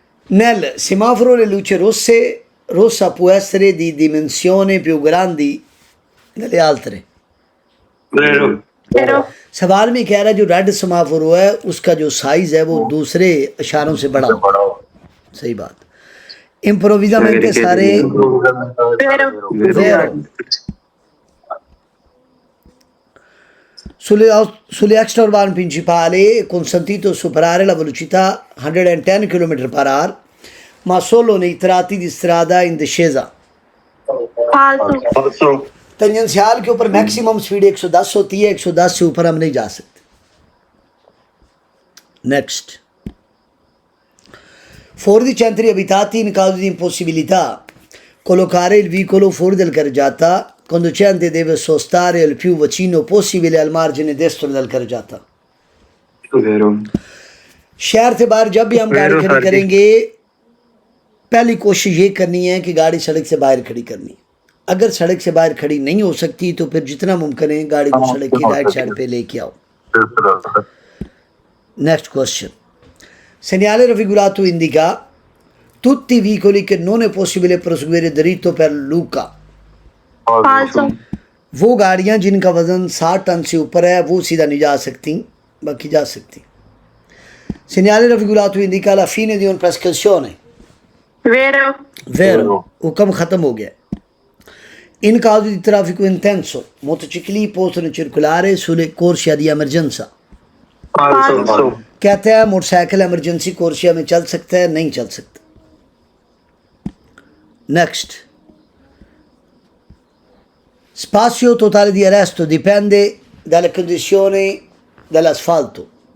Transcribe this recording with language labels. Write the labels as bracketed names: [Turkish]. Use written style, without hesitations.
[Italian] Nel semaforo le luci rosse, rossa può essere di dimensione più grandi delle altre। vero vero, [Hindi] सवाल में कह रहा है जो रेड समाफोरो है उसका जो साइज है वो दूसरे इशारों से बड़ा हो। सही बात। इम्प्रोविजामेंटे सारे [Italian] vero, vero। Sulle extraurbane principali è consentito superare la velocità 110 km/h, ma solo nei tratti di strada in discesa। falso, falso [Hindi] तंजेंशियल के ऊपर मैक्सिमम स्पीड 110 होती है, 110 से ऊपर हम नहीं जा सकते। Next. [Italian] Fuori di centri abitati in caso di impossibilità collocare il veicolo fuori del carreggiata, conducente deve sostare il più vicino possibile al margine destro del carreggiata। Vero. [Hindi] शहर से बाहर जब भी हम गाड़ी खड़ी करेंगे पहली कोशिश ये करनी है कि गाड़ी सड़क से बाहर खड़ी करनी है। अगर सड़क से बाहर खड़ी नहीं हो सकती तो फिर जितना मुमकिन है गाड़ी को सड़क की राइट साइड पे लेके आओ। Next question. [Italian] Segnale raffigurato indica tutti i veicoli che non è possibile proseguire dritto per Luca। falso, [Hindi] वो गाड़ियाँ जिनका वजन 60 टन से ऊपर है वो सीधा नहीं जा सकती, बाकी जा सकती। [Italian] Segnale raffigurato indica la fine di una prescrizione। vero, Vero, [Hindi] हुक्म ख़त्म हो गया। [Italian] In caso di traffico intenso, motocicli possono circolare sulle corsie di emergenza। falso [Hindi] कहते हैं मोटरसाइकिल इमरजेंसी कोर्सिया में चल सकता है, नहीं चल सकता। [Italian] नेक्स्ट, spazio totale di arresto dipende dalle condizioni dell'asfalto।